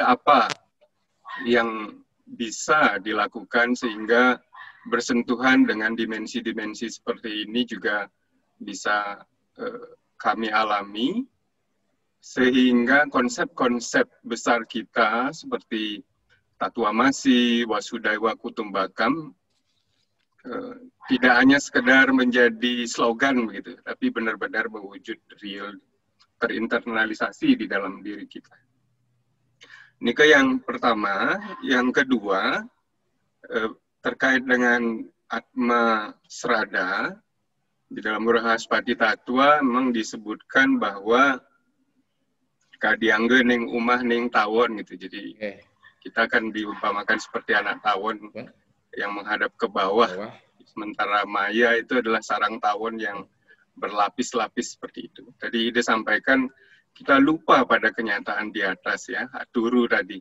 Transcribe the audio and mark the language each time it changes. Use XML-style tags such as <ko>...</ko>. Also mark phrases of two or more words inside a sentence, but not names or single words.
<id>apa yang bisa dilakukan sehingga bersentuhan dengan dimensi-dimensi seperti ini juga bisa kami alami, sehingga konsep-konsep besar kita seperti Tatuamasi,</id> <sa>Wasudaiwa Kutumbakam</sa> <id>tidak hanya sekedar menjadi slogan begitu, tapi benar-benar mewujud real, terinternalisasi di dalam diri kita. Ini ke yang pertama. Yang kedua, terkait dengan Atma Srada, di dalam Rahaspati Tattwa memang disebutkan bahwa</id> <kaw>kadiangge ning umah ning tawon</kaw> <id>gitu. Jadi kita akan diumpamakan seperti anak tawon yang menghadap ke bawah. Sementara maya itu adalah sarang tawon yang berlapis-lapis seperti itu. Tadi Ide sampaikan kita lupa pada kenyataan di atas ya, aturu tadi.</id>